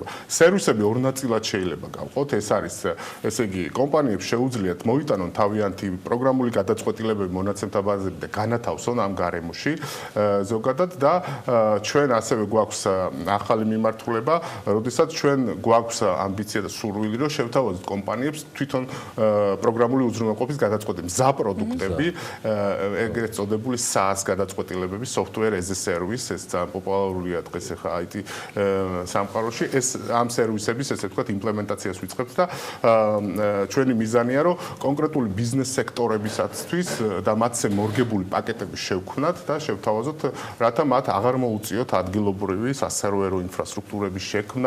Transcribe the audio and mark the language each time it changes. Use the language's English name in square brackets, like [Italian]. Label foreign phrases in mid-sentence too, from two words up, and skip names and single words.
[Georgian] სერვისები ორ ნაწილად შეიძლება გავყოთ, ეს არის, ესე იგი, კომპანიებს შეუძლიათ მოიტანონ თავიანთი პროგრამული გადაწყვეტილებები მონაცემთა ბაზები და განათავსონ ამ გარემოში ზოგადად და ჩვენ ასევე გვაქვს ახალი მიმართულება, როდესაც ჩვენ გვაქვს ამბიცია და სურვილი, რომ შევთავაზოთ კომპანიებს თვითონ პროგრამული უზრუნველყოფის გადაწყვეტილება, მზა პროდუქტები, ეგრეთ წოდებული SaaS გადაწყვეტილებები, [English] software as a service, [Georgian] ეს ძალიან პოპულარულია დღეს ახლა IT სამყაროში, ეს ამ სერვისების ესე ვთქვათ იმპლემენტაციას ვიწყებთ და ჩვენი მიზანია, რომ კონკრეტული ბიზნეს სექტორებისათვის და მათზე მორგებული პაკეტები შევქმნათ და შევთავაზოთ ვაყენოთ, რათა მათ აღარ მოუწიოთ ადგილობრივი სასერვერო ინფრასტრუქტურების შექმნა.